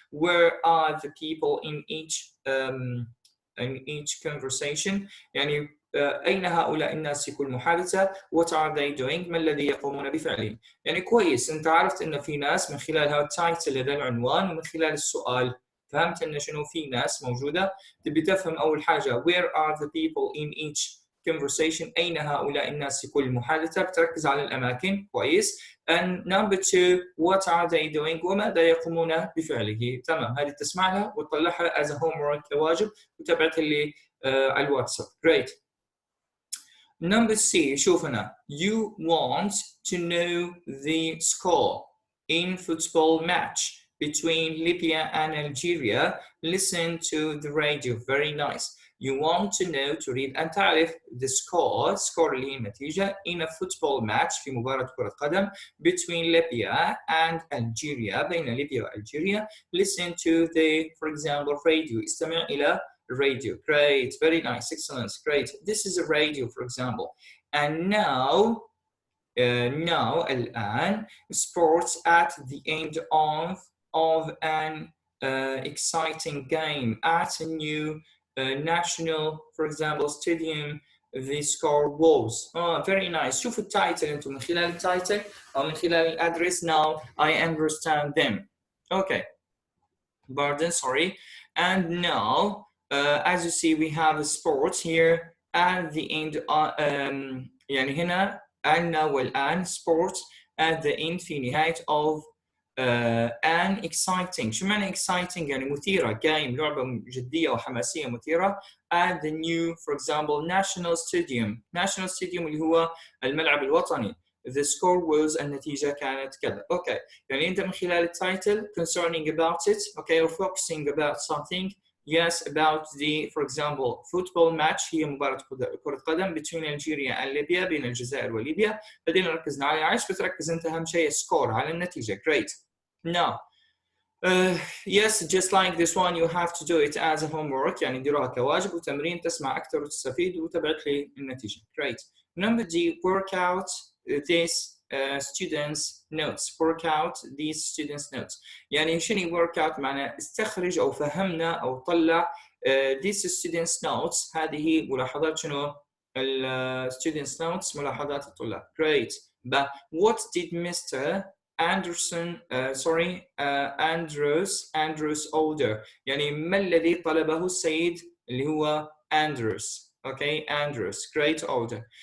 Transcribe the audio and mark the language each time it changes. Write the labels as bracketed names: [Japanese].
[English] Where are the people in each conversation، [Arabic] يعني أين هؤلاء الناس في كل محادثة؟ [English] What are they doing؟ [Arabic] ما الذي يقومون بفعله؟ يعني كويس أنت عرفت أن في ناس من خلال هذا التايتل هذا العنوان ومن خلال السؤال فهمت أن شنو في ناس موجودة. تبي تفهم أول حاجة [English] Where are the people in each conversation، [Arabic] أين هؤلاء الناس في كل محادثة، بتركز على الأماكن كويس. [English] And number 2 what are they doing، [Arabic] وماذا يقومون بفعله. تمام، هذه تسمعها وتطلعها [English] as a homework [Arabic] كواجب وتبعتها لي على الواتساب. [English] Great. Number C [Arabic] شوف هنا [English] you want to know the score in football match between Libya and Algeria. Listen to the radio. Very nice. You want to know [Arabic] تريد أن تعرف [English] the score [Arabic] اللي هي النتيجة [English] in a football match [Arabic] في مباراة كرة قدم [English] between Libya and Algeria، [Arabic] بين ليبيا وألجيريا. [English] Listen to the for example radio، [Arabic] استمع إلى [English] radio. Great, very nice, excellent, great. This is a radio for example. And now [Arabic] الآن [English] sports at the end of an exciting game at a new national for example stadium. The score was very nice. [Arabic] شوفوا التايتل انتم من خلال التايتل او من خلال الادرس. [English] Now I understand them. Okay, pardon, sorry. And now as you see we have a sports here at the end [Arabic] يعني هنا أن والآن [English] sports at the end [Arabic] في نهاية [English] of an exciting. [Arabic] شو معنى exciting؟ يعني مثيرة، game، لعبة جدية وحماسية مثيرة. [English] at the new for example national stadium [Arabic] اللي هو الملعب الوطني. [English] The score was [Arabic] النتيجة كانت كذا. [English] Okay، [Arabic] يعني أنت من خلال التايتل [English] concerning about it okay or focusing about something. Yes, about the for example football match [Arabic] هي مباراة كرة قدم [English] between Algeria and Libya، [Arabic] بين الجزائر وليبيا. بدينا ركزنا على عايش بتركز أنت أهم شيء score على النتيجة. [English] Great. Now yes just like this one you have to do it as a homework، [Arabic] يعني ديروها كواجب وتمرين تسمع أكثر وتستفيد وتبعت لي النتيجة. [English] Great. Number D work out this students notes. Work out these students notes. [Arabic] يعني شنو work out؟ معناه استخرج أو فهمنا أو طلع [English] these students notes. [Arabic] هذه ملاحظات شنو؟ [English] students notes [Arabic] ملاحظات الطلاب. [English] Great. But what did Mr. [Arabic] Andrews order؟ يعني ما الذي طلبه السيد اللي هو Andrews. [English] Okay, Andrews. Great order.